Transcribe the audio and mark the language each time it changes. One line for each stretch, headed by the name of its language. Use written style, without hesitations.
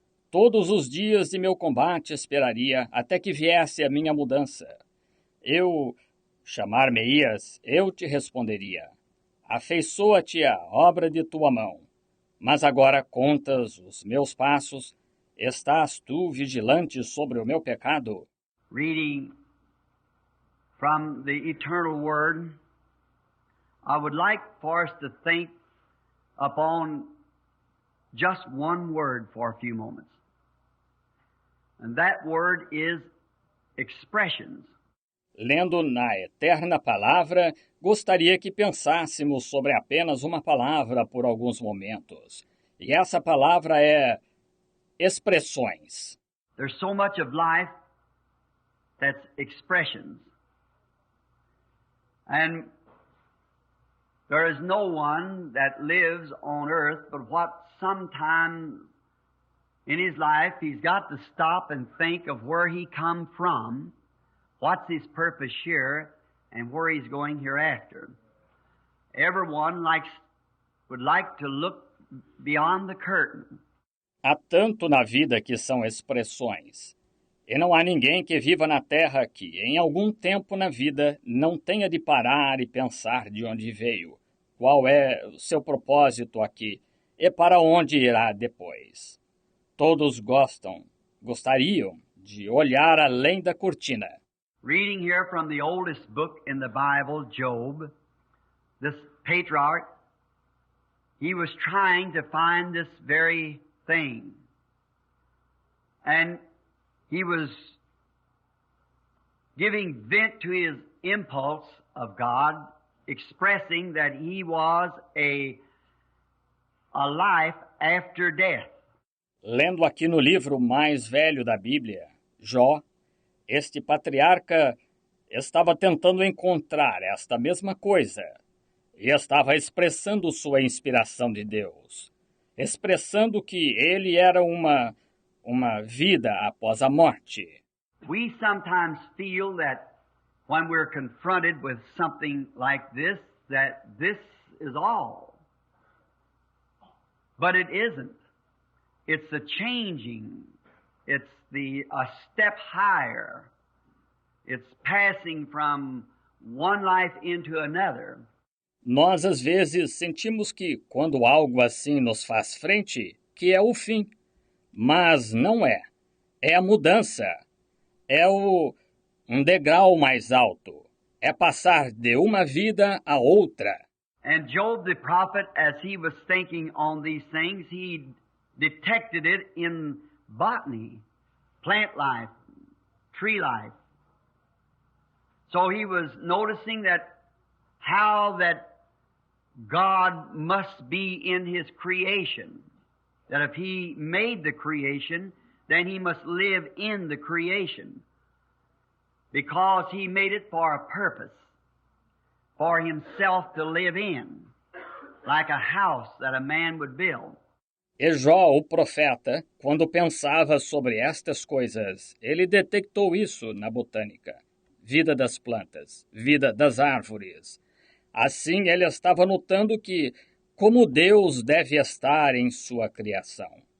Portuguese: Todos os dias de meu combate esperaria, até que viesse a minha mudança. Chamar-me-ias, eu te responderia. Afeiçoa-te a obra de tua mão. Mas agora contas os meus passos, estás tu vigilante sobre o meu pecado?
English: Reading from the eternal word, I would like for us to think upon just one word for a few moments. And that word is expressions.
Portuguese: Lendo na eterna palavra, gostaria que pensássemos sobre apenas uma palavra por alguns momentos. E essa palavra é expressões.
English: There's so much of life that's expressions. And there is no one that lives on earth but what sometime in his life he's got to stop and think of where he come from, what's his purpose here, and where he's going hereafter. Everyone would like to look beyond the curtain.
Portuguese: Há tanto na vida que são expressões. E não há ninguém que viva na terra que, em algum tempo na vida, não tenha de parar e pensar de onde veio, qual é o seu propósito aqui e para onde irá depois. Todos gostariam de olhar além da cortina.
English: Reading here from the oldest book in the Bible, Job, this patriarch, he was trying to find this very thing. And he was giving vent to his impulse of God, expressing that he was a life after death.
Portuguese: Lendo aqui no livro mais velho da Bíblia, Jó, este patriarca estava tentando encontrar esta mesma coisa e estava expressando sua inspiração de Deus, expressando que ele era uma vida após a morte.
English: We sometimes feel that when we're confronted with something like this, that this is all. But it isn't. It's a changing. It's a step higher. It's passing from one life into another.
Portuguese: Nós, às vezes, sentimos que, quando algo assim nos faz frente, que é o fim. Mas não é. É a mudança. É um degrau mais alto. É passar de uma vida a outra.
English: And Job the prophet, as he was thinking on these things, he detected it in botany, plant life, tree life. So he was noticing that how that God must be in His creation. That if He made the creation, then He must live in the creation. Because He made it for a purpose. For Himself to live in. Like a house that a man would build.
Portuguese: E Jó, o profeta, quando pensava sobre estas coisas, ele detectou isso na botânica. Vida das plantas, vida das árvores. Assim, ele estava notando que, como Deus deve estar em sua criação.